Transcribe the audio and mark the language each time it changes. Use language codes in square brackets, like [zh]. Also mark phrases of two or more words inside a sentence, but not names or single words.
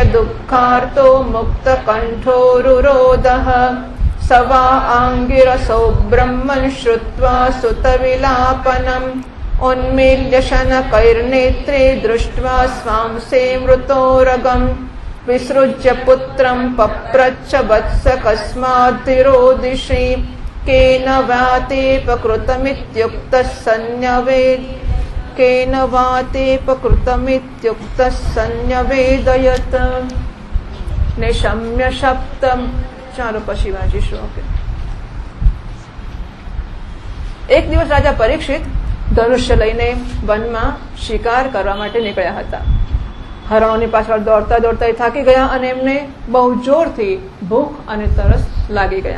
[sa] दुःखार्तो मुक्तकण्ठोरुरोदः स वा आङ्गिरसो ब्रह्मन् श्रुत्वा सुतविलापनम् उन्मील्य शनकैर्नेत्रे दृष्ट्वा स्वांसे मृतोरगम् विसृज्य पुत्रं पप्रच्छ वत्स कस्माद्धिरोदिषि केन वातेपकृतमित्युक्तः सन्न्यवेदयत् निशम्य सप्तम [gu] ચાલો પછી વાંચીશું. ઓકે. એક દિવસ રાજા પરીક્ષિત ધનુષ્ય લઈને વનમાં શિકાર કરવા માટે નીકળ્યા હતા. હરણોની પાછળ દોડતા દોડતા થાકી ગયા અને એમને બહુ જોરથી ભૂખ અને તરસ લાગી ગયા.